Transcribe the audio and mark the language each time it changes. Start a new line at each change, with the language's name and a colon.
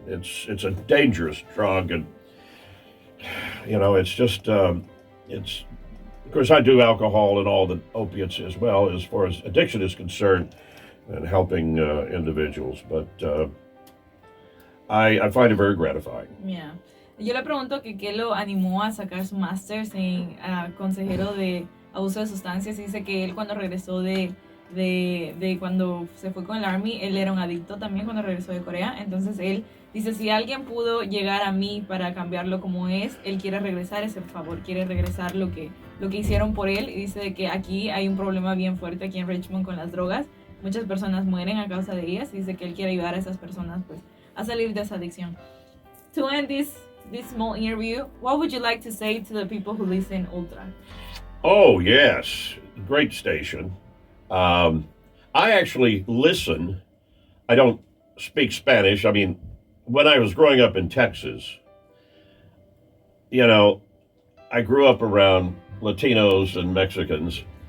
English: It's a dangerous drug, and it's just it's. Of course, I do alcohol and all the opiates as well, as far as addiction is concerned, and helping individuals. But I find it very gratifying. Yeah.
Spanish: Yo le pregunto que qué lo animó a sacar su master's en consejero de abuso de sustancias. Y dice que él cuando regresó de cuando se fue con el Army, él era un adicto también cuando regresó de Corea. Entonces él dice, si alguien pudo llegar a mí para cambiarlo como es, él quiere regresar ese favor, quiere regresar lo que hicieron por él. Y dice de que aquí hay un problema bien fuerte aquí en Richmond con las drogas. Muchas personas mueren a causa de ellas. Y dice que él quiere ayudar a esas personas pues a salir de esa adicción.
English: To end this small interview, what would you like to say to the people who listen Ultra? Oh, yes. Great station. I actually listen. I don't speak Spanish. I mean, when I was growing up in Texas, I grew up around Latinos and Mexicans,